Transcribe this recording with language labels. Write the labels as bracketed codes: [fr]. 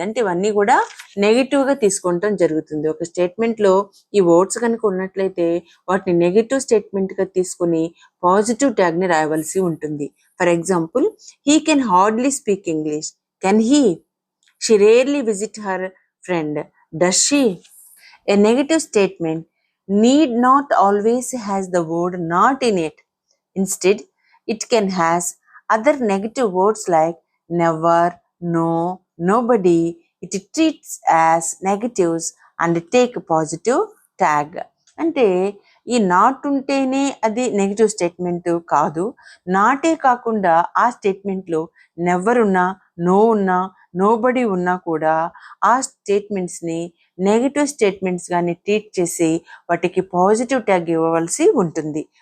[te] అంటే ఇవన్నీ కూడా నెగిటివ్ గా తీసుకుంటాం జరుగుతుంది. ఒక స్టేట్మెంట్ లో ఈ వర్డ్స్ కనుక ఉన్నట్లయితే వాటిని నెగిటివ్ స్టేట్మెంట్ గా తీసుకుని పాజిటివ్ ట్యాగ్ ని రాయవలసి ఉంటుంది. [en] For example, he can hardly speak English. Can he? She rarely visit her friend. Does she? A negative statement need not always has the word not in it. Instead, it can has other negative words like never, no, nobody. It treats as negatives and take a positive tag. [te] అంటే ఈ not ఉంటేనే అది negative statement కాదు. నాటే కాకుండా ఆ statement లో never ఉన్నా, నో ఉన్నా, నోబడి ఉన్నా కూడా ఆ స్టేట్మెంట్స్ ని నెగిటివ్ స్టేట్మెంట్స్ గాని ట్రీట్ చేసి వాటికి పాజిటివ్ ట్యాగ్ ఇవ్వవలసి ఉంటుంది.